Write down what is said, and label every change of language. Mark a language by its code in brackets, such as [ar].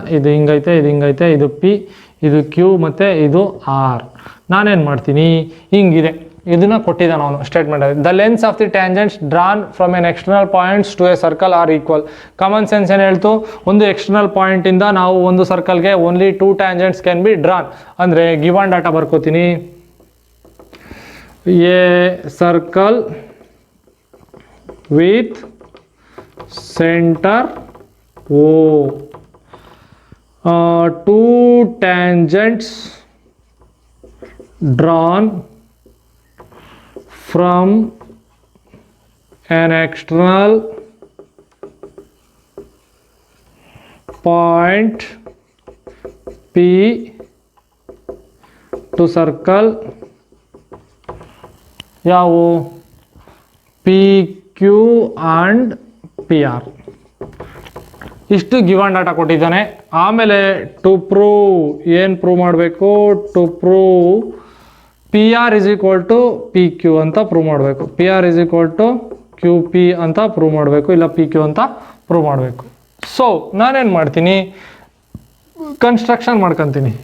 [kn] ಇದು ಹಿಂಗೈತೆ, ಇದು ಪಿ, ಇದು ಕ್ಯೂ ಮತ್ತು ಇದು ಆರ್. ನಾನೇನು ಮಾಡ್ತೀನಿ, ಹಿಂಗಿದೆ. ಇದನ್ನ ಕೊಟ್ಟಿದ್ದಾನೆ ಅವನು ಸ್ಟೇಟ್ಮೆಂಟ್ ಅಲ್ಲಿ. [en] The lengths of the tangents drawn from an external points to a circle are equal. [kn] Common sense ಏನು ಹೇಳ್ತು, ಒಂದು ಎಕ್ಸ್ಟರ್ನಲ್ ಪಾಯಿಂಟ್ ಇಂದ ನಾವು ಒಂದು ಸರ್ಕಲ್ಗೆ [en] Only 2 tangents can be drawn. [kn] ಅಂದರೆ given data ಬರ್ಕೋತೀನಿ, [en] a circle with centre O, 2 tangents drawn from an external point P to circle [kn] ಯಾವು [en] PQ and PR. [kn] ಇಷ್ಟು given data ಕೊಟ್ಟಿದ್ದಾನೆ. ಆಮೇಲೆ [en] to prove ಏನು prove ಮಾಡಬೇಕು, to prove P R is equal to P Q [kn] ಅಂತ prove ಮಾಡಬೇಕು. P R is equal to Q P ಅಂತ prove ಮಾಡಬೇಕು, ಇಲ್ಲ ಪಿ ಕ್ಯೂ ಅಂತ ಪ್ರೂವ್ ಮಾಡಬೇಕು. ಸೊ ನಾನೇನು ಮಾಡ್ತೀನಿ, ಕನ್ಸ್ಟ್ರಕ್ಷನ್ ಮಾಡ್ಕೊತೀನಿ.